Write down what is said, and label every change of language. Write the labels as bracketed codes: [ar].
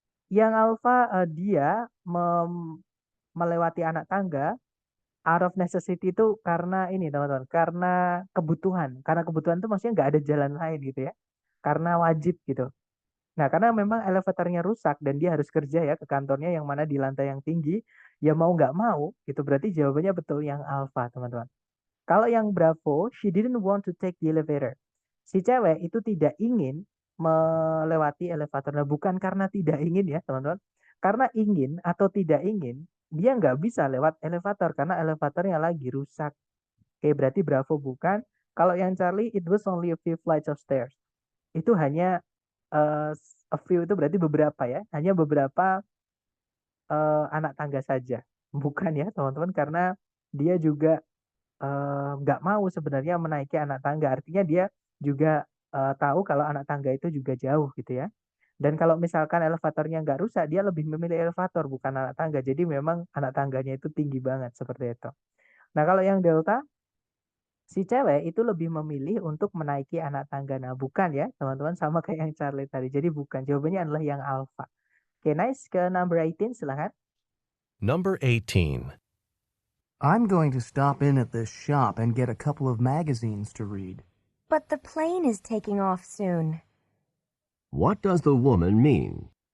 [id] Yang alpha dia melewati anak tangga [en] out of necessity [id] itu karena ini teman-teman, karena kebutuhan. Karena kebutuhan itu maksudnya nggak ada jalan lain gitu ya. Karena wajib gitu. Nah, karena memang elevatornya rusak dan dia harus kerja ya ke kantornya yang mana di lantai yang tinggi, ya mau nggak mau, itu berarti jawabannya betul yang alpha, teman-teman. Kalau yang bravo, [en] she didn't want to take the elevator. [id] Si cewek itu tidak ingin melewati elevator. Nah, bukan karena tidak ingin ya, teman-teman. Karena ingin atau tidak ingin, dia nggak bisa lewat elevator karena elevatornya lagi rusak. Oke, berarti bravo bukan. Kalau yang Charlie, [en] it was only a few flights of stairs. [id] Itu hanya a few itu berarti beberapa ya. Hanya beberapa anak tangga saja. Bukan ya, teman-teman. Karena dia juga nggak mau sebenarnya menaiki anak tangga. Artinya dia juga tahu kalau anak tangga itu juga jauh gitu ya. Dan kalau misalkan elevatornya nggak rusak, dia lebih memilih elevator bukan anak tangga. Jadi memang anak tangganya itu tinggi banget seperti itu. Nah, kalau yang delta, si cewek itu lebih memilih untuk menaiki anak tangga. Nah, bukan ya teman-teman, sama kayak yang Charlie tadi. Jadi bukan, jawabannya adalah yang alpha. Oke, nice. Ke number 18 silahkan. [en] Number 18. I'm going to stop in at this shop and get a couple of magazines to read. But the plane is taking off soon. What does the woman mean?